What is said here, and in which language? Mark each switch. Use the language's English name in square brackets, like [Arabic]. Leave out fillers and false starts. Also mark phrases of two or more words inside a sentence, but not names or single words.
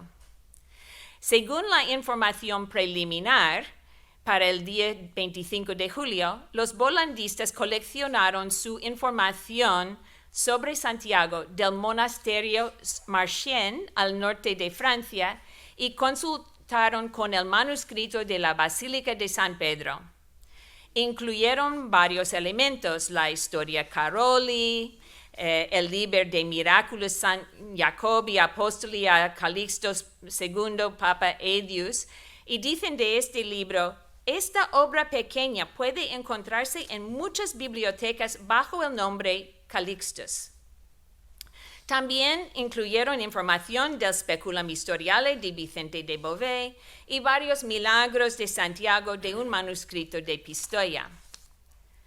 [Spanish] Según la información preliminar, para el día 25 de julio, los volandistas coleccionaron su información sobre Santiago del monasterio Marchienne al norte de Francia y consultaron con el manuscrito de la Basílica de San Pedro. Incluyeron varios elementos, la historia Caroli, el Liber de Miraculus San Jacobi Apostoli a Calixto II, Papa Edius, y dicen de este libro: esta obra pequeña puede encontrarse en muchas bibliotecas bajo el nombre Calixtus. También incluyeron información del Speculum Historiale de Vicente de Beauvais y varios milagros de Santiago de un manuscrito de Pistoia.